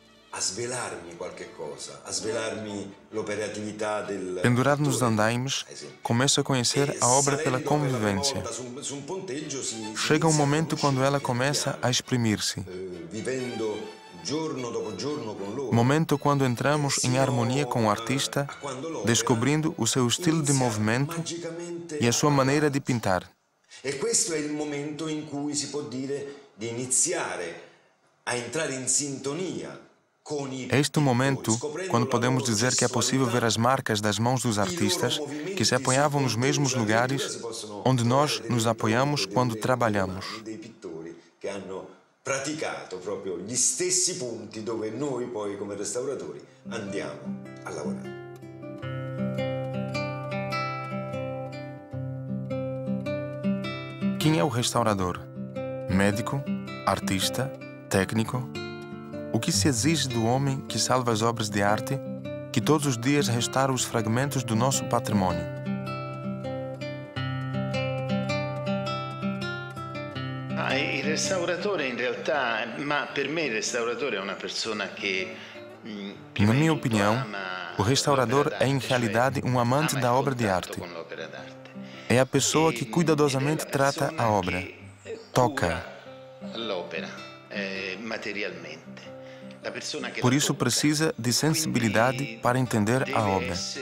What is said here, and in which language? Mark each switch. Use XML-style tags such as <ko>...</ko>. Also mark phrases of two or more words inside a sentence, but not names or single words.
<pt>Pendurado nos andaimes, começo a conhecer a obra pela convivência. Chega um momento quando ela começa a exprimir-se. Momento quando entramos em harmonia com o artista, descobrindo o seu estilo de movimento e a sua maneira de pintar.</pt> <it>E questo è il momento in cui si può dire di iniziare a entrare in sintonia.</it> <pt>É este o momento quando podemos dizer que é possível ver as marcas das mãos dos artistas que se apoiavam nos mesmos lugares onde nós nos apoiamos quando trabalhamos.</pt> <it>Praticato proprio gli stessi punti dove noi poi come restauratori andiamo a lavorare.</it> <pt>Quem é o restaurador? Médico? Artista? Técnico? O que se exige do homem que salva as obras de arte, que todos os dias restaura os fragmentos do nosso patrimônio?</pt> <it>Il restauratore in realtà, ma per me il restauratore è una persona che</it> <pt>Na minha opinião, o restaurador é em realidade um amante da obra de arte. É a pessoa que cuidadosamente trata a obra, toca. Por isso precisa de sensibilidade para entender a obra.</pt>